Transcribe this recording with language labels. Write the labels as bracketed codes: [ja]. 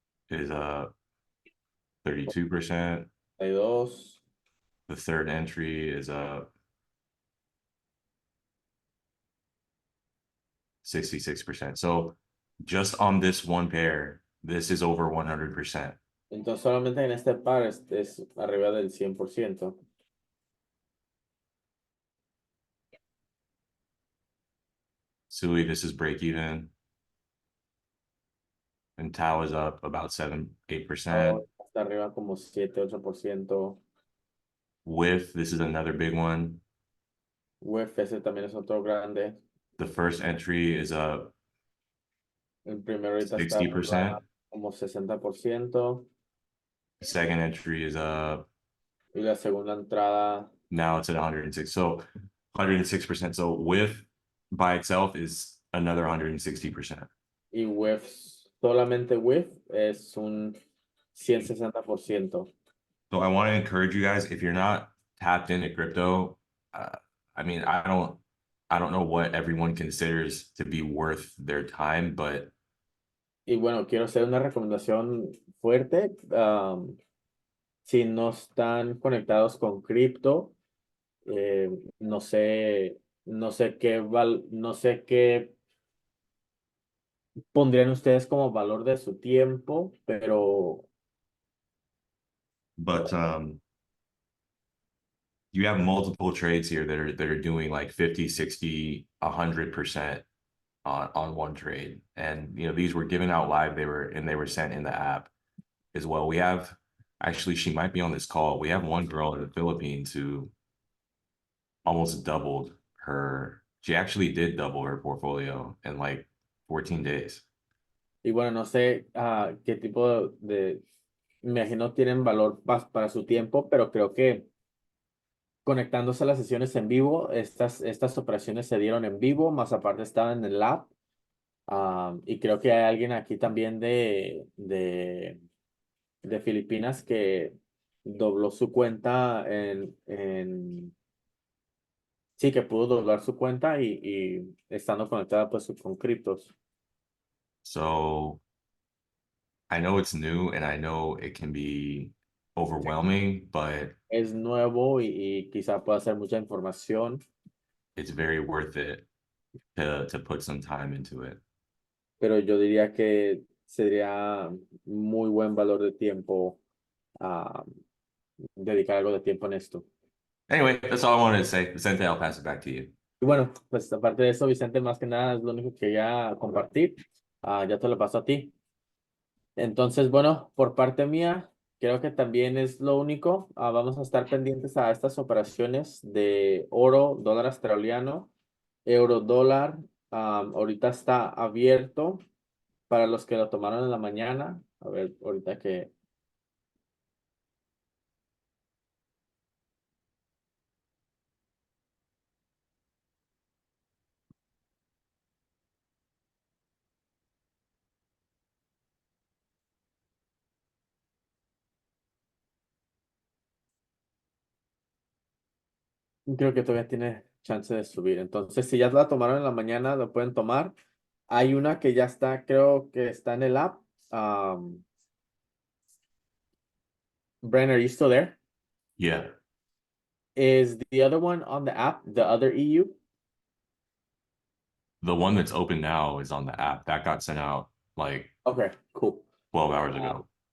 [en] is up 32%. 32. The third entry is up 66%. So just on this one pair, this is over 100%. [es] Entonces solamente en este par es arriba del 100%. [en] Sui, this is break even. And Tau is up about 7-8%. [es] Está arriba como 7-8%. [en] With, this is another big one. [es] UF ese también es otro grande. [en] The first entry is up [es] El primero ahorita está [en] 60%. [es] como 60%. [en] The second entry is up, [es] Y la segunda entrada [en] now it's at 106. So 106%. So with by itself is another 160%. [es] y WEF, solamente WEF es un 160%. [en] So I want to encourage you guys, if you're not tapped into crypto, I mean, I don't know what everyone considers to be worth their time, but [es] Y bueno, quiero hacer una recomendación fuerte. Si no están conectados con cripto, no sé, no sé qué pondrían ustedes como valor de su tiempo, pero [en] you have multiple trades here that are doing like 50, 60, 100% on one trade. And you know, these were given out live, they were sent in the app as well. We have actually, she might be on this call. We have one girl in the Philippines who almost doubled she actually did double her portfolio in like 14 days. [es] y bueno, no sé qué tipo me imagino tienen valor para su tiempo, pero creo que conectándose a las sesiones en vivo, estas operaciones se dieron en vivo, más aparte estaban en el app. Y creo que hay alguien aquí también de Filipinas que dobló su cuenta sí, que pudo doblar su cuenta y estando conectada pues con criptos. [en] So I know it's new and I know it can be overwhelming, but [es] Es nuevo y quizá pueda ser mucha información, [en] it's very worth it to put some time into it. [es] pero yo diría que sería muy buen valor de tiempo dedicar algo de tiempo en esto. [en] Anyway, that's all I wanted to say. Vicente, I'll pass it back to you. [es] Y bueno, pues aparte de eso, Vicente, más que nada es lo único que quería compartir. Ya te lo paso a ti. Entonces, bueno, por parte mía, creo que también es lo único. Vamos a estar pendientes a estas operaciones de oro, dólar australiano, euro, dólar. Ahorita está abierto para los que lo tomaron en la mañana. A ver, ahorita que... Creo que todavía tiene chance de subir. Entonces, si ya la tomaron en la mañana, lo pueden tomar. Hay una que ya está, creo que está en el app. [en] Brian, are you still there? Yeah. Is the other one on the app, the other EU? The one that's open now is on the app. That got sent out like Okay, cool. 12 hours ago.